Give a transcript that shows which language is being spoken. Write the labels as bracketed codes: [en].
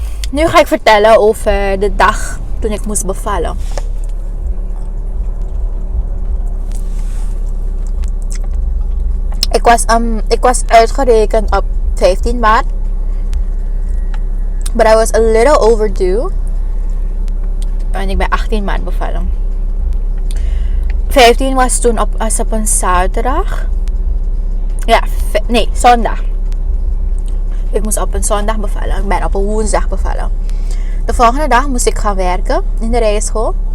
[nl] Nu ga ik vertellen over de dag toen ik moest bevallen. Ik was uitgerekend op 15 maart. [en] But I was a little overdue. [nl] En ik ben 18 maart bevallen. 15 was toen op een zaterdag. Ja, zondag. Ik moest op een zondag bevallen. Ik ben op een woensdag bevallen. De volgende dag moest ik gaan werken in de rijschool.